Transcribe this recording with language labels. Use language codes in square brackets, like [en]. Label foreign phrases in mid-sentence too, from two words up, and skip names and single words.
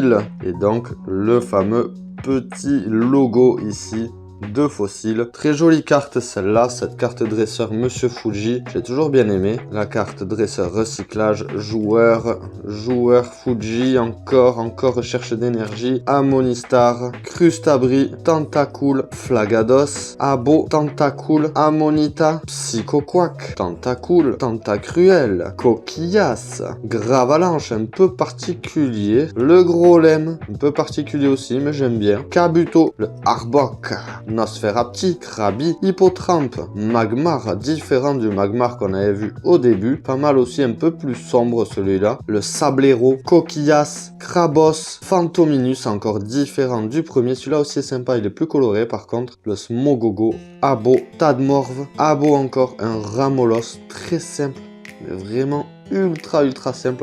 [fr] Et donc, le fameux petit logo ici 2 fossiles. Très jolie carte celle-là, cette carte dresseur Monsieur Fuji, j'ai toujours bien aimé. La carte dresseur recyclage, joueur Fuji, encore recherche d'énergie, Amonistar, Crustabri, Tentacool, Flagados, Abo, Tentacool, Amonita, Psychoquack, Tentacool, Tentacruel, Coquillas, Gravalanche, un peu particulier, le Grolem, un peu particulier aussi, mais j'aime bien, Kabuto, le Arbok, Nosferapti, Krabi, Hippotrampe, Magmar, différent du Magmar qu'on avait vu au début, pas mal aussi, un peu plus sombre celui-là, le Sablero, Coquillas, Krabos, Phantominus, encore différent du premier, celui-là aussi est sympa, il est plus coloré par contre, le Smogogo, Abo, Tadmorve, Abo encore, un Ramolos, très simple, mais vraiment ultra simple.